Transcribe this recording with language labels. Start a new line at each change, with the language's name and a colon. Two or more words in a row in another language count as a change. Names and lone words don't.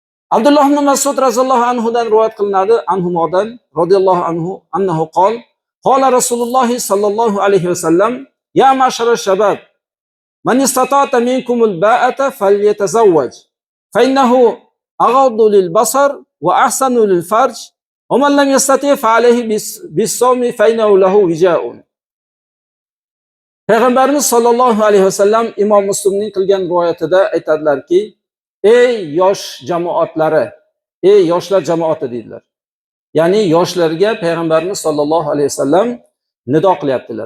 Uzbek: Abdullah ibn Mas'ud radhiyallohu anhudan rivoyat qilinadi,
Arabic: عنهما رضي الله عنه أنه قال قال رسول الله صلى الله عليه وسلم يا معشر الشباب من استطاع منكم الباءة فليتزوج فإنه أغض للبصر وأحصن للفرج ومن لم يستطع فعليه بالصوم فإنه له وجاء.
Uzbek: Payg'ambarimiz
Arabic: صلى الله عليه وسلم
Uzbek: Imom Muslimning qilgan rivoyatida aytadilarki, ey yosh jamoatlari, ey yoshlar jamoati deydilar. Ya'ni yoshlarga Payg'ambarimiz
Arabic: صلى الله عليه وسلم
Uzbek: nido qilyaptilar.